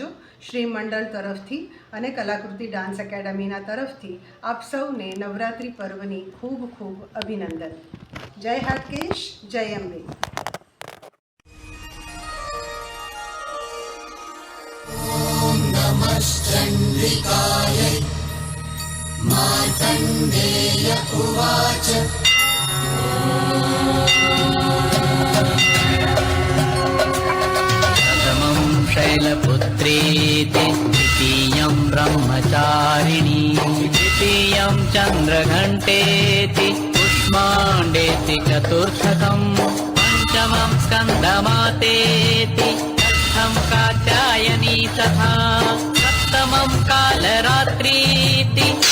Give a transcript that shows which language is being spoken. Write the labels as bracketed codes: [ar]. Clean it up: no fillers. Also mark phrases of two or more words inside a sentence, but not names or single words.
[gu] શ્રી મંડળ તરફથી અને કલાકૃતિ ડાન્સ એકેડમીના તરફથી આપ સૌને નવરાત્રિ પર્વની ખૂબ ખૂબ અભિનંદન. જય હાટકેશ, જય અંબે. [sa] ओम नमः चंडिकाय मार्कंडेय उवाच शैलपुत्रेति द्वितीयं ब्रह्मचारिणी तृतीयं चन्द्रघण्टेति कुष्माण्डेति चतुर्थकं पञ्चमं स्कन्दमातेति षष्ठं कात्यायनी तथा सप्तमं कालरात्रीति